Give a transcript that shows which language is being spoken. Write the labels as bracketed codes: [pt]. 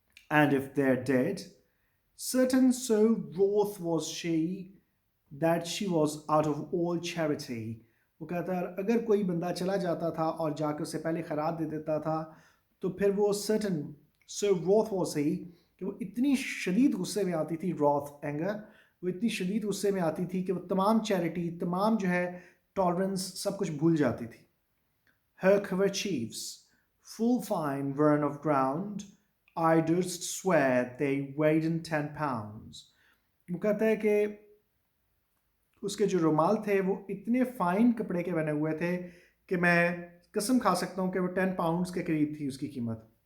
[en] And if they're dead, certain so wroth was she that she was out of all charity. [ur] وہ کہتا ہے اگر کوئی بندہ چلا جاتا تھا اور جا کے اس سے پہلے خیرات دے دیتا تھا تو پھر وہ [en] certain so wroth was he [ur] کہ وہ اتنی شدید غصے میں آتی تھی. wrath اینگر، وہ اتنی شدید غصے میں آتی تھی کہ وہ تمام چیریٹی، تمام جو ہے ٹالرنس، سب کچھ بھول جاتی تھی. [en] Her kerchiefs full fine were of ground I durst swear they weighed in 10 pounds. [ur] وہ کہتا ہے کہ اس کے جو رومال تھے وہ اتنے فائن کپڑے کے بنے ہوئے تھے کہ میں قسم کھا سکتا ہوں کہ وہ 10 پاؤنڈز کے قریب تھی اس کی قیمت.